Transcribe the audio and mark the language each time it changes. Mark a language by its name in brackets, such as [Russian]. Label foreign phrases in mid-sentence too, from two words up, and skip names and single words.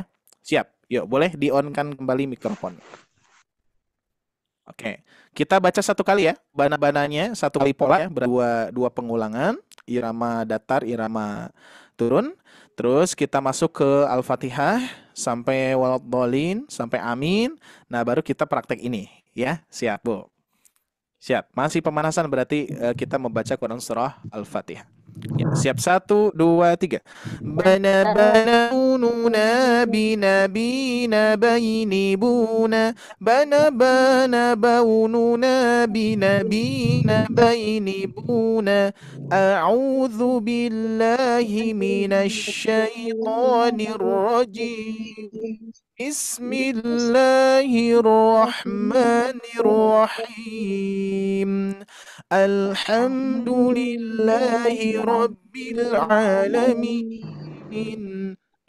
[Indonesian] Siap, yuk boleh di-on-kan kembali mikrofon. Oke, kita baca satu kali ya, bana-bananya satu kali pola ya, dua pengulangan, irama datar, irama turun. Terus kita masuk ke Al-Fatihah sampai waladhdallin, sampai amin. Nah, baru kita praktek ini ya. Siap, Bu. Siap, masih pemanasan berarti kita membaca Quran surah Al-Fatihah. Ya, siap 1 2 3. Bana bana ununa binabina baini buna. Bana bana baununa binabina baini buna. [Arabic] أعوذ بالله من الشيطان الرجيم. بسم الله الرحمن الرحيم. الحمد لله رب العالمين.